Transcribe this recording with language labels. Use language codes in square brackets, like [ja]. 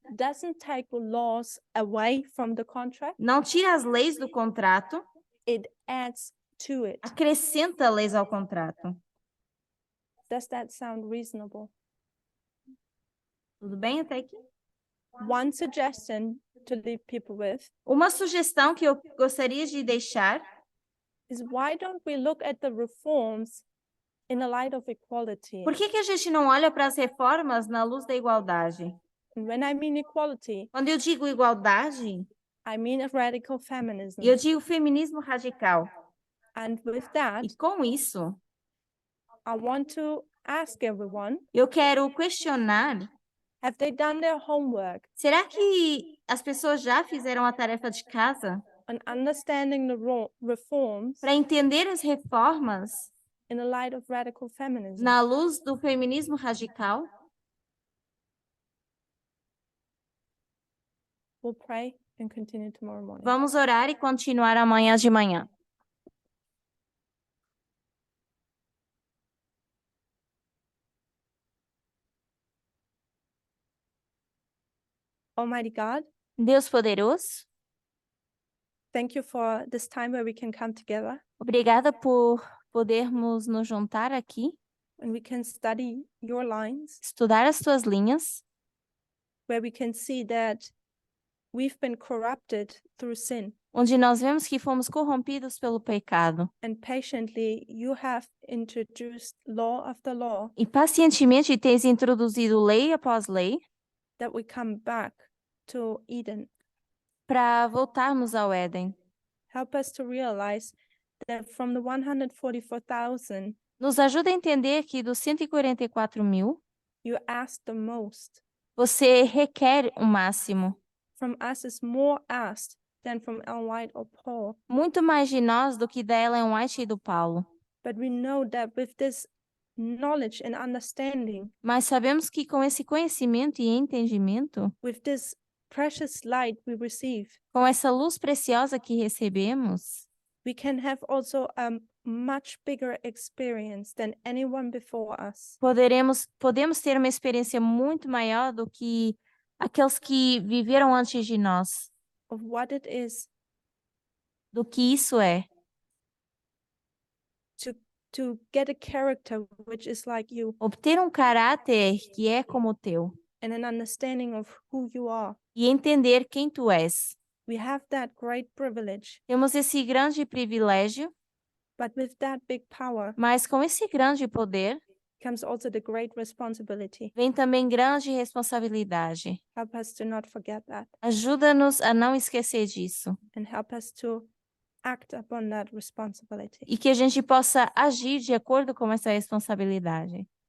[en] doesn't take laws away from the contract, [pt] não tira as leis do contrato, [en] it adds to it. [pt] acrescenta leis ao contrato. [en] Does that sound reasonable? [pt] Tudo bem até aqui? [en] One suggestion to leave people with [pt] Uma sugestão que eu gostaria de deixar [en] is, why don't we look at the reforms in the light of equality? [pt] Por que a gente não olha para as reformas na luz da igualdade? [en] And when I mean equality, [pt] Quando eu digo igualdade, [en] I mean a radical feminism. [pt] eu digo feminismo radical. [en] And with that, [pt] E com isso, [en] I want to ask everyone, [pt] eu quero questionar, [en] have they done their homework [pt] será que as pessoas já fizeram a tarefa de casa [en] on understanding the reforms [pt] para entender as reformas [en] in the light of radical feminism? [pt] na luz do feminismo radical? [en] We'll pray and continue tomorrow morning. [pt] Vamos orar e continuar amanhã de manhã. [en] Almighty God, [pt] Deus poderoso, [en] thank you for this time where we can come together [pt] obrigada por podermos nos juntar aqui, [en] and we can study your lines, [pt] estudar as tuas linhas, [en] where we can see that we've been corrupted through sin. [pt] onde nós vemos que fomos corrompidos pelo pecado. [en] And patiently, you have introduced law after law [pt] E pacientemente tens introduzido lei após lei [en] that we come back to Eden. [pt] para voltarmos ao Éden. [en] Help us to realize that from the 144,000, [pt] Nos ajuda a entender que dos 144.000, [en] you asked the most. [pt] você requer o máximo. [en] From us is more asked than from Ellen White or Paul. [pt] Muito mais de nós do que da Ellen White e do Paulo. [en] But we know that with this knowledge and understanding, [pt] Mas sabemos que com esse conhecimento e entendimento, [en] with this precious light we receive, [pt] com essa luz preciosa que recebemos, [en] we can have also a much bigger experience than anyone before us. [pt] podemos ter uma experiência muito maior do que aqueles que viveram antes de nós, [en] Of what it is [pt] do que isso é. [en] to get a character which is like you [pt] Obter um caráter que é como o teu [en] and an understanding of who you are. [pt] e entender quem tu és. [en] We have that great privilege, [pt] Temos esse grande privilégio, [en] but with that big power [pt] mas com esse grande poder [en] comes also the great responsibility. [pt] vem também grande responsabilidade. [en] Help us to not forget that [pt] Ajuda-nos a não esquecer disso [en] and help us to act upon that responsibility. [pt] e que a gente possa agir de acordo com essa responsabilidade.